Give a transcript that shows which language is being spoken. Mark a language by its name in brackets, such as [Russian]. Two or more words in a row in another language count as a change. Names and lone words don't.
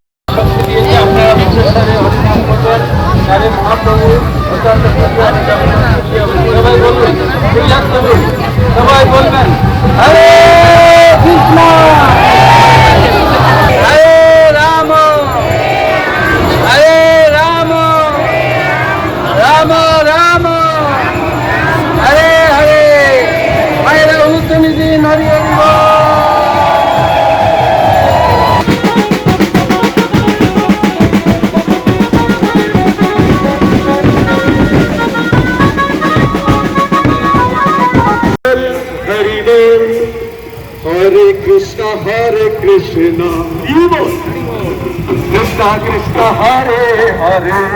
[Bangla] সবাই বলবেন হরে কৃষ্ণ হরে রাম হরে রাম রাম রাম হরে হরে মায়েরা উত্তম দিন হরি হরি বল। Hare Krishna Hare Krishna Krishna Krishna Hare Hare